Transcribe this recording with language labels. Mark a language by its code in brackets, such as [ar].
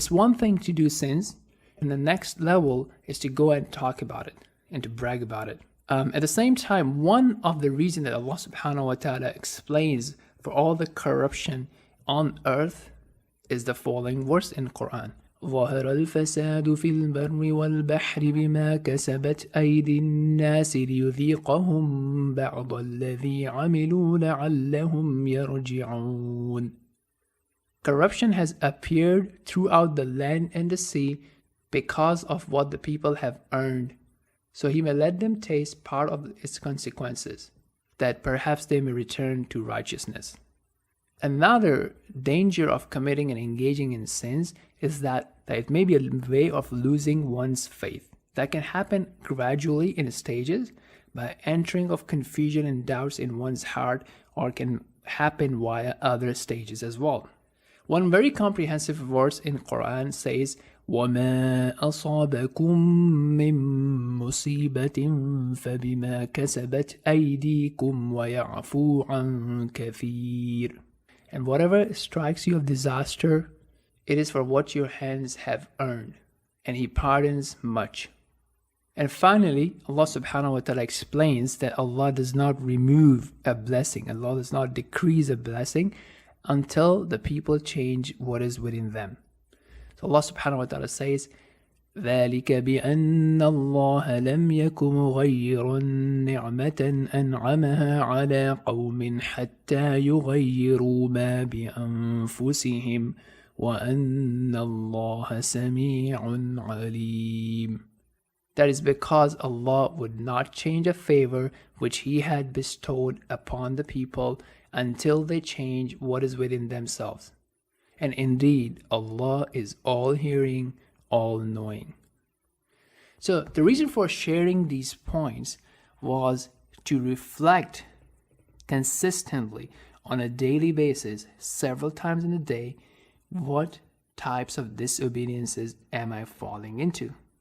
[en] It's one thing to do sins, and the next level is to go and talk about it and to brag about it. At the same time, one of the reasons that Allah subhanahu wa ta'ala explains for all the corruption on earth is the following verse in Quran. [ar] ظهر الفساد في البر والبحر بما كسبت أيدي الناس ليذيقهم بعض الذي عملوا لعلهم يرجعون. [en] Corruption has appeared throughout the land and the sea because of what the people have earned. So he may let them taste part of its consequences, that perhaps they may return to righteousness. Another danger of committing and engaging in sins is that it may be a way of losing one's faith. That can happen gradually in stages by entering of confusion and doubts in one's heart, or can happen via other stages as well. One very comprehensive verse in Quran says, [ar] وَمَا أَصَابَكُم مِّن مُّصِيبَةٍ فَبِمَا كَسَبَتْ أَيْدِيكُمْ وَيَعْفُو عَن كَثِيرٍ. [en] And whatever strikes you of disaster, it is for what your hands have earned, and He pardons much. And finally, Allah subhanahu wa ta'ala explains that Allah does not remove a blessing, Allah does not decrease a blessing until the people change what is within them. So Allah subhanahu wa ta'ala says, [ar] ذلك بأن الله لم يكن مغيرا نعمة أنعمها على قوم حتى يغيروا ما بأنفسهم وأن الله سميع عليم. [en] That is because Allah would not change a favor which He had bestowed upon the people until they change what is within themselves. And indeed, Allah is all-hearing, all-knowing. So the reason for sharing these points was to reflect consistently on a daily basis, several times in a day, what types of disobediences am I falling into?